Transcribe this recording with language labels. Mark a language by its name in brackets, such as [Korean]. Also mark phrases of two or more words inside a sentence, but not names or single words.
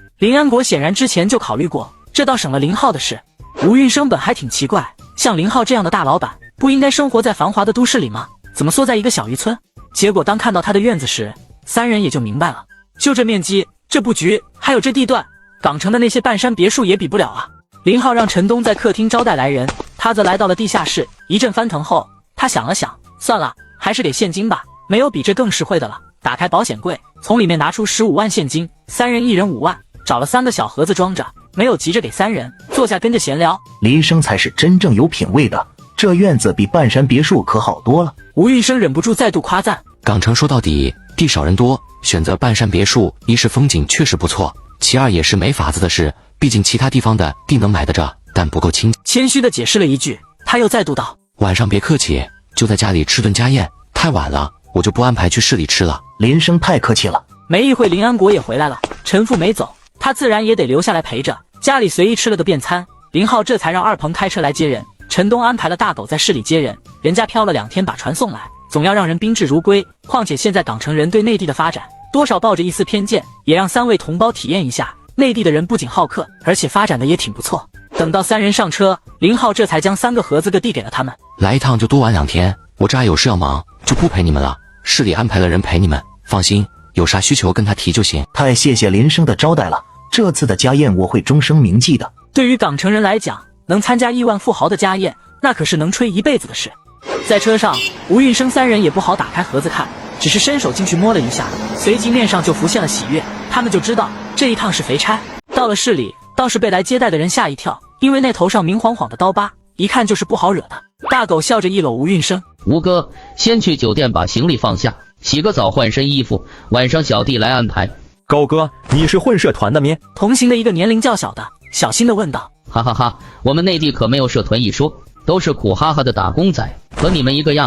[Chinese] 林安國顯然之前就考慮過，這倒省了林浩的事。吳運生本還挺奇怪，像林浩這樣的大老闆， 不應該生活在繁華的都市裡嗎？怎麼縮在一個小漁村？結果當看到他的院子時，三人也就明白了，就這面積，這布局，還有這地段，港城的那些半山別墅也比不了啊。林浩讓陳東在客廳招待來人，他則來到了地下室。一陣翻騰後，他想了想，算了，還是給現金吧，沒有比這更實惠的了。打開保險櫃，從裡面拿出15萬現金，三人一人5萬，找了3個小盒子裝着，沒有急着給三人，坐下跟着閒聊。林生才是真正有品位的，這院子比半山別墅可好多了。吳運生忍不住再度誇讚。港城說到底地少人多，選擇半山別墅，一是風景確實不錯，其二也是沒法子的事，畢竟其他地方的地能買得着，但不夠清。謙虛地解釋了一句，他又再度道： 晚上別客氣，就在家裡吃頓家宴，太晚了我就不安排去市裡吃了。林生太客气了。没一会林安国也回来了，陈父没走，他自然也得留下來陪着。家裡隨意吃了個便餐，林浩這才讓二鵬開車來接人。陳東安排了大狗在市裡接人，人家漂了2天把船送來，總要讓人賓至如歸。況且現在港城人對內地的發展多少抱着一絲偏見，也讓3位同胞體驗一下，內地的人不僅好客，而且發展的也挺不錯。等到3人上車，林浩這才將3個盒子各遞給了他們。來一趟就多玩2天，我這還有事要忙，就不陪你們了。市裡安排了人陪你們，放心，有啥需求跟他提就行。太謝謝林生的招待了，這次的家宴我會終生銘記的。對於港城人來講，能參加億萬富豪的家宴，那可是能吹一輩子的事。在車上，吳運生3人也不好打開盒子看，只是伸手進去摸了一下，隨即面上就浮現了喜悅。他們就知道這一趟是肥差。到了市裡，倒是被來接待的人嚇一跳，因為那頭上明晃晃的刀疤，一看就是不好惹的。大狗笑着一摟吳運生： 吳哥，先去酒店把行李放下，洗個澡換身衣服，晚上小弟來安排。狗哥，你是混社團的咩？同行的一個年齡較小的小心地問道。哈哈哈，我們內地可沒有社團一說，都是苦哈哈的打工仔，和你們一個樣。